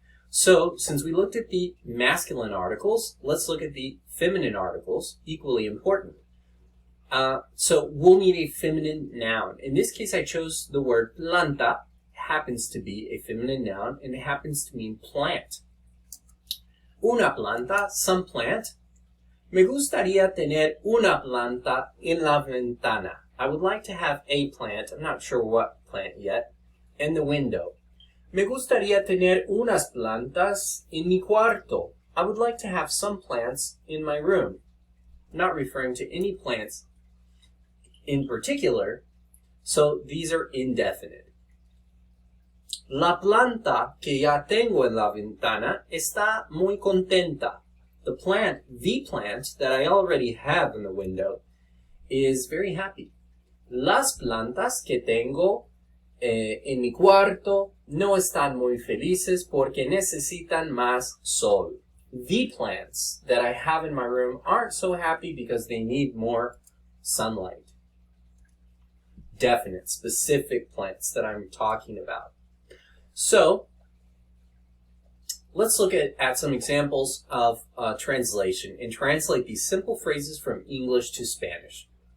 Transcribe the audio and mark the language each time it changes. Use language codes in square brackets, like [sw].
[en] So, since we looked at the masculine articles, let's look at the feminine articles, equally important. So, we'll need a feminine noun. In this case, I chose the word planta. It happens to be a feminine noun, and it happens to mean plant. [es] Una planta, [en] some plant. [es] Me gustaría tener una planta en la ventana. [en] I would like to have a plant, I'm not sure what plant yet, in the window. [es] Me gustaría tener unas plantas en mi cuarto. [en] I would like to have some plants in my room. I'm not referring to any plants in particular, so these are indefinite. [es] La planta que ya tengo en la ventana está muy contenta. [en] The plant that I already have in the window, is very happy. [es] Las plantas que tengo en mi cuarto no están muy felices porque necesitan más sol. [en] The plants that I have in my room aren't so happy because they need more sunlight. Definite, specific plants that I'm talking about. So, let's look at some examples of translation and translate these simple phrases from English to Spanish.